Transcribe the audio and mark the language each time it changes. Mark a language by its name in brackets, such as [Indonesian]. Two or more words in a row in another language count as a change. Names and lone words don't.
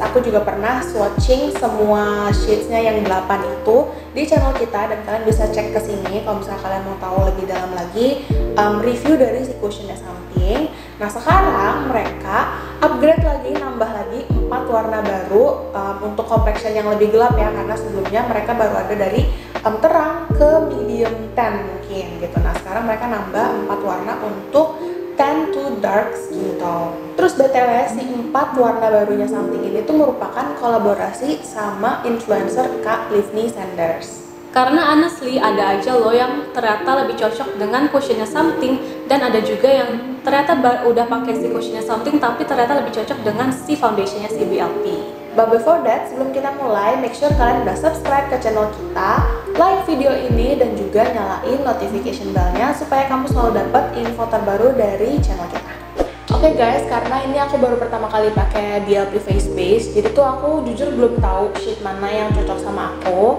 [Indonesian] Aku juga pernah swatching semua shadesnya yang 8 itu di channel kita dan kalian bisa cek ke sini kalau misalnya kalian mau tahu lebih dalam lagi review dari si cushionnya Something. Nah sekarang mereka upgrade lagi, nambah lagi 4 warna baru untuk complexion yang lebih gelap ya, karena sebelumnya mereka baru ada dari terang ke [English] medium tan [Indonesian] mungkin gitu. Nah sekarang mereka nambah 4 warna untuk [English] tan to dark skin tone. [Indonesian] Terus BTW si 4 warna barunya Something ini tuh merupakan kolaborasi sama influencer Kak Livni Sanders. Karena honestly ada aja loh yang ternyata lebih cocok dengan cushionnya Something, dan ada juga yang ternyata udah pakai si cushionnya Something tapi ternyata lebih cocok dengan si foundationnya si BLP. [English] But before that, [Indonesian] sebelum kita mulai, [English] make sure [Indonesian] kalian udah subscribe ke channel kita, like video ini, dan juga nyalain [English] notification bell- [Indonesian] nya supaya kamu selalu dapat info terbaru dari channel kita. Oke guys, karena ini aku baru pertama kali pakai BLP Face Base, jadi tuh aku jujur belum tahu shade mana yang cocok sama aku.